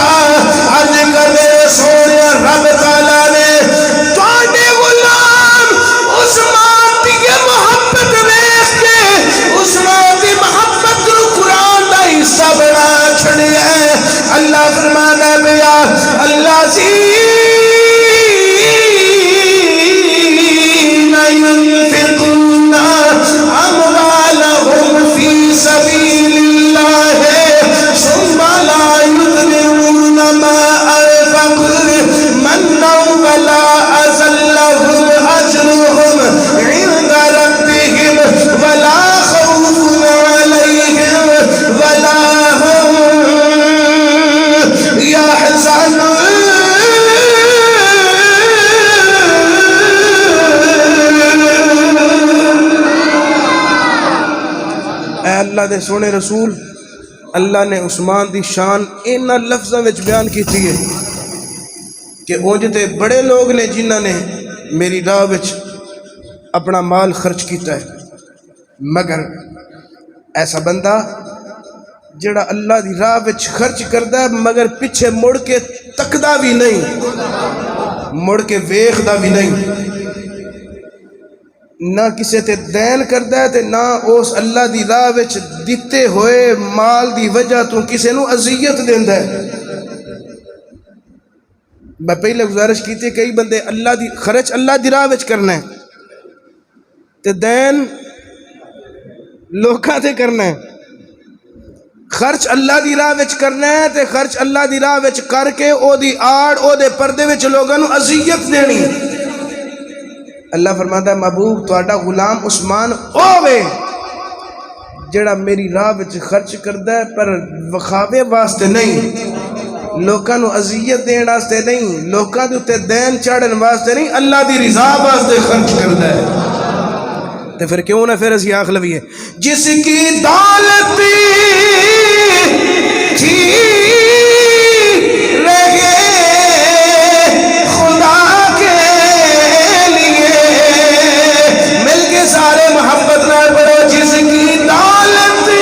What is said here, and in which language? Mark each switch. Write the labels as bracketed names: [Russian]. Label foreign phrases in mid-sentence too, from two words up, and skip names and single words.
[Punjabi] عرض کر دے سونے رب تعالیٰ نے تواڈے غلام عثمان دی محبت ویکھ کے عثمان دی محبت نو قرآن دا حصہ بنا چھڑیا ہے۔ اللہ فرمانا ہے بیا اللہ [Arabic] الذین ينفقون اموالهم فی سبیل اللہ ثم لا یتبعون ما انفقوا منا ولا اذى لهم اجرهم عند ربهم ولا خوف علیہم ولا هم يحزنون۔ [Punjabi] اے اللہ دے سونے رسول، اللہ نے عثمان دی شان انہاں لفظاں وچ بیان کیتی ہے کہ اونج تے بڑے لوگ نے جنہاں نے میری راہ وچ اپنا مال خرچ کیتا ہے، مگر ایسا بندہ جڑا اللہ دی راہ وچ خرچ کردا ہے مگر پیچھے مڑ کے تکدا بھی نہیں، مڑ کے ویکھدا بھی نہیں، نہ کسے تے دین کردا ہے تے نہ اس اللہ دی راہ وچ دتے ہوئے مال دی وجہ تو کسے نو اذیت دیندا ہے۔ [Urdu] میں پہلے گزارش کی تھی [Punjabi] کئی بندے اللہ دی خرچ اللہ دی راہ وچ کرنا ہے تے دین لوکاں تے کرنا ہے، خرچ اللہ دی راہ وچ کرنا ہے تے خرچ اللہ دی راہ وچ کر کے او دی آڑ او دے پردے وچ لوگاں نو اذیت دینی۔ اللہ فرماتا ہے محبوب تہاڈا غلام عثمان اوے جڑا میری راہ وچ خرچ کردا ہے پر وخاوے واسطے نہیں، لوکاں نو اذیت دین واسطے نہیں، لوکاں دے اوتے دین چاڑن واسطے نہیں، اللہ دی رضا واسطے خرچ کردا ہے۔ تے پھر کیوں نہ پھر اسی آکھ لویے [Urdu] جس کی دولت تھی رہے خدا کے لیے، [Punjabi] مل کے سارے محبت نہ پڑھو [Urdu] جس کی دولت